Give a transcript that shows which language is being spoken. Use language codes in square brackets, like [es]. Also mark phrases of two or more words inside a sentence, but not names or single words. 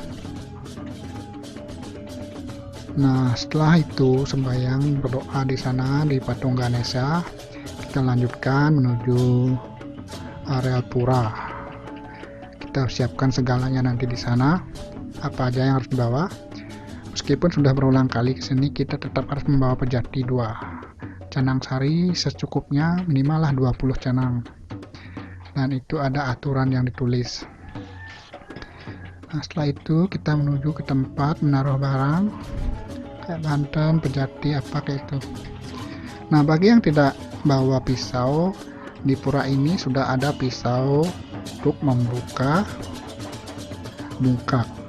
[id] Nah, setelah itu sembahyang berdoa di sana di patung Ganesha. Kita lanjutkan menuju areal pura. Kita siapkan segalanya nanti di sana. Apa aja yang harus dibawa. Meskipun sudah berulang kali ke sini, kita tetap harus membawa pejati 2. Canang sari secukupnya, minimal lah 20 canang. Dan itu ada aturan yang ditulis. Nah, setelah itu kita menuju ke tempat menaruh barang kayak banten, pejati, apa kayak itu. Nah, bagi yang tidak bawa pisau, di pura ini sudah ada pisau untuk membuka bungkak.